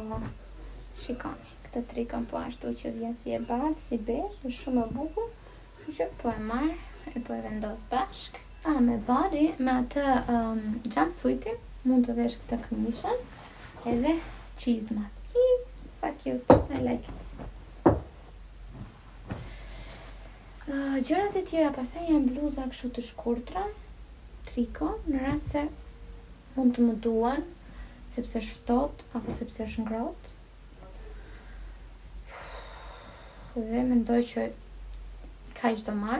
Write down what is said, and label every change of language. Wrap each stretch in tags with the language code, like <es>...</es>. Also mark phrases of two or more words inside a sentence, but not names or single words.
<sq>Shikoni, këtë trikon po ashtu që vjen si e bardh, si bezh, është shumë e bukur. Kështu që po e marr e po e vendos bashk. Me body, me atë jumpsuitin, mund të vesh këtë këmishën edhe çizmat.</sq> <en>Sa cute, I like it.</en> <sq>Gjërat e tjera pastaj janë bluza kështu të shkurtra, triko, në rast se mund të më duan, sepse është ftohtë apo sepse është ngrohtë. Dhe mendoj që kaq do marr.</sq>